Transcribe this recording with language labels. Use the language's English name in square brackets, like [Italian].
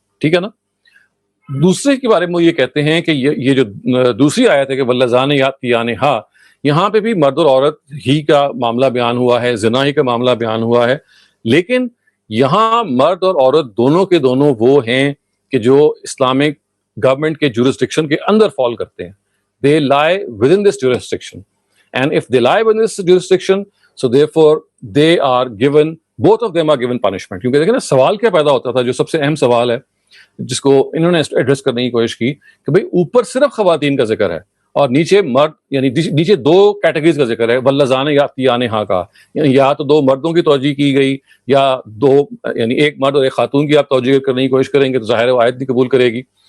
[Urdu] ٹھیک ہے نا؟ دوسرے کے بارے میں وہ یہ کہتے ہیں کہ یہ جو دوسری آیت ہے کہ واللذان یاتیانہا، یہاں پہ بھی مرد اور عورت ہی کا معاملہ بیان ہوا ہے، زنا ہی کا معاملہ بیان ہوا ہے، لیکن یہاں مرد اور عورت دونوں کے دونوں وہ ہیں کہ جو اسلامک گورنمنٹ کے جورسڈکشن کے اندر فال کرتے ہیں. [English] they lie within this jurisdiction, and if they lie within this jurisdiction, so therefore they are given, both of them are given punishment. [Urdu] کیونکہ دیکھیں نا سوال کیا پیدا ہوتا تھا، جو سب سے اہم سوال ہے جس کو انہوں نے ایڈریس کرنے کی کوشش کی کہ بھئی اوپر صرف خواتین کا ذکر ہے اور نیچے مرد، یعنی نیچے 2 کیٹیگریز کا ذکر ہے، واللذان یاتیانہا کا، یعنی یا تو 2 مردوں کی توجیہ کی گئی یا 2 یعنی ایک مرد اور ایک خاتون کی آپ توجیہ کرنے کی کوشش کریں گے تو ظاہر ہے وہ آیت بھی قبول کرے گی.